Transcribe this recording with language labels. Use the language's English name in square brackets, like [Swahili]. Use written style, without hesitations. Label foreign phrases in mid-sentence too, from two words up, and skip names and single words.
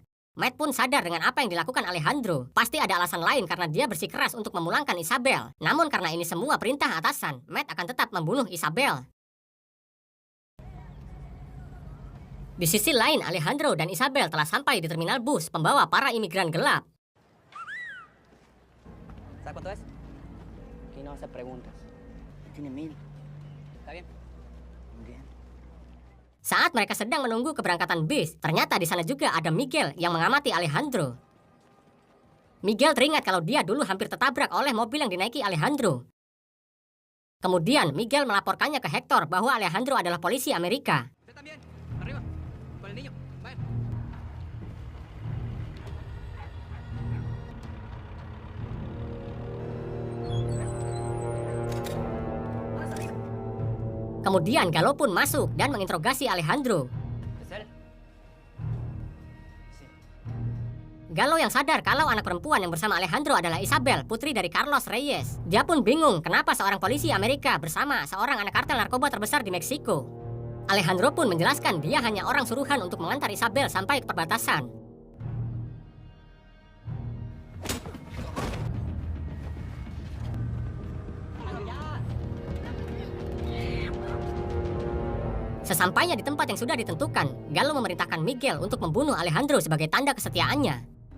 [Indonesian] Matt pun sadar dengan apa yang dilakukan Alejandro. Pasti ada alasan lain karena dia bersikeras untuk memulangkan Isabel. Namun karena ini semua perintah atasan, Matt akan tetap membunuh Isabel. Di sisi lain, Alejandro dan Isabel telah sampai di terminal bus pembawa para imigran gelap. [Spanish] ¿Sabes cuánto es? Aquí no hace preguntas. Tiene 1000. ¿Está bien? Bien. [Indonesian] Saat mereka sedang menunggu keberangkatan bis, ternyata di sana juga ada Miguel yang mengamati Alejandro. Miguel teringat kalau dia dulu hampir tertabrak oleh mobil yang dinaiki Alejandro. Kemudian Miguel melaporkannya ke Hector bahwa Alejandro adalah polisi Amerika. [Spanish] Usted también. Arriba. Con el niño. Vayan. [Indonesian] Kemudian Gallo pun masuk dan menginterogasi Alejandro. [Spanish] ¿Es él? Sí. [Indonesian] Gallo yang sadar kalau anak perempuan yang bersama Alejandro adalah Isabel, putri dari Carlos Reyes. Dia pun bingung kenapa seorang polisi Amerika bersama seorang anak kartel narkoba terbesar di Meksiko. Alejandro pun menjelaskan dia hanya orang suruhan untuk mengantar Isabel sampai ke perbatasan. Sesampainya di tempat yang sudah ditentukan, Gallo memerintahkan Miguel untuk membunuh Alejandro sebagai tanda kesetiaannya.